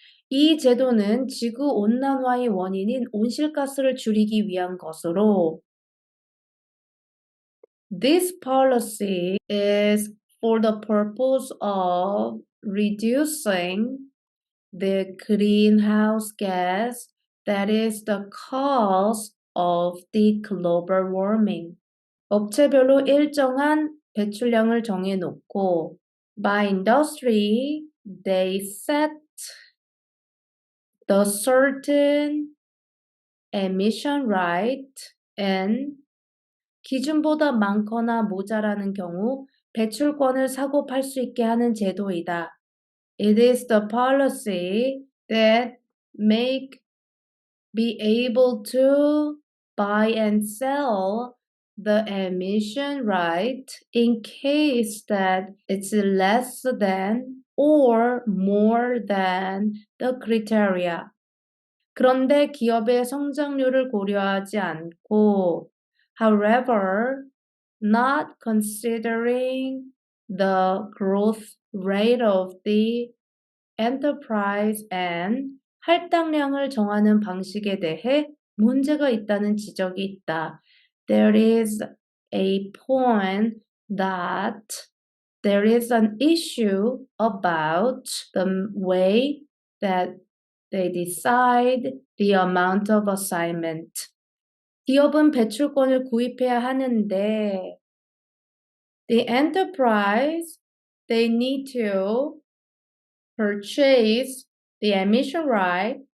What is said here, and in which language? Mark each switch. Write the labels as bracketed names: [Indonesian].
[Korean] 이 제도는 지구 온난화의 원인인 온실가스를 줄이기 위한 것으로 [English] This policy is for the purpose of reducing the greenhouse gas that is the cause of the global warming. [Korean] 업체별로 일정한 배출량을 정해놓고 [English] by industry, they set the certain emission right and [Korean] 기준보다 많거나 모자라는 경우 배출권을 사고 팔 수 있게 하는 제도이다. [English] It is the policy that make be able to buy and sell the emission right in case that it's less than or more than the criteria. [Korean] 그런데 기업의 성장률을 고려하지 않고, [English] however, not considering the growth rate of the enterprise and [Korean] 할당량을 정하는 방식에 대해 문제가 있다는 지적이 있다. [English] There is a point that there is an issue about the way that they decide the amount of assignment. [Korean] 기업은 배출권을 구입해야 하는데 [English] the enterprise, they need to purchase the emission right.